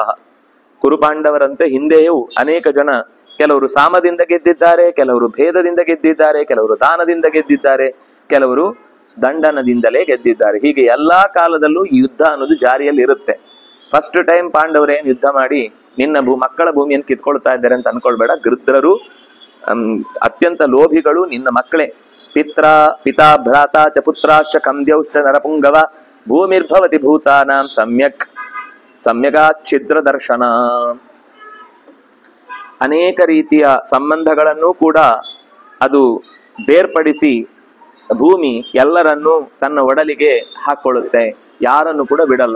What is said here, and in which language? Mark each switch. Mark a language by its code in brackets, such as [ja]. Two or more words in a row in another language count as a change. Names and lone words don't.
[kn] ಕುರುಪಾಂಡವರಂತೆ ಹಿಂದೆಯೂ ಅನೇಕ ಜನ, ಕೆಲವರು ಸಾಮದಿಂದ ಗೆದ್ದಿದ್ದಾರೆ, ಕೆಲವರು ಭೇದದಿಂದ ಗೆದ್ದಿದ್ದಾರೆ, ಕೆಲವರು ದಾನದಿಂದ ಗೆದ್ದಿದ್ದಾರೆ, ಕೆಲವರು ದಂಡನದಿಂದಲೇ ಗೆದ್ದಿದ್ದಾರೆ. ಹೀಗೆ ಎಲ್ಲಾ ಕಾಲದಲ್ಲೂ ಈ ಯುದ್ಧ ಅನ್ನೋದು ಜಾರಿಯಲ್ಲಿ ಇರುತ್ತೆ. [en] first time [kn] ಪಾಂಡವರೇನು ಯುದ್ಧ ಮಾಡಿ ನಿನ್ನ ಮಕ್ಕಳ ಭೂಮಿಯನ್ನು ಕಿತ್ಕೊಳ್ತಾ ಇದ್ದಾರೆ ಅಂತ ಅನ್ಕೊಳ್ಬೇಡ. ಗೃದ್ರರು ಅತ್ಯಂತ ಲೋಭಿಗಳು, ನಿನ್ನ ಮಕ್ಕಳೇ. [sa] ಪಿತಾ ಭ್ರಾತ ಚ ಪುತ್ರಾಶ್ಚ ಕಂದ್ಯೌಶ್ಚ ನರಪುಂಗವ ಭೂಮಿರ್ಭವತಿ ಭೂತಾನಾಂ ಸಮ್ಯಗಾಚ್ಛಿದ್ರ ದರ್ಶನ. [kn] ಅನೇಕ ರೀತಿಯ ಸಂಬಂಧಗಳನ್ನು ಕೂಡ ಅದು ಬೇರ್ಪಡಿಸಿ ಭೂಮಿ ಎಲ್ಲರನ್ನೂ ತನ್ನ ಒಡಲಿಗೆ ಹಾಕೊಳ್ಳುತ್ತೆ, ಯಾರನ್ನು ಕೂಡ ಬಿಡಲ್ಲ.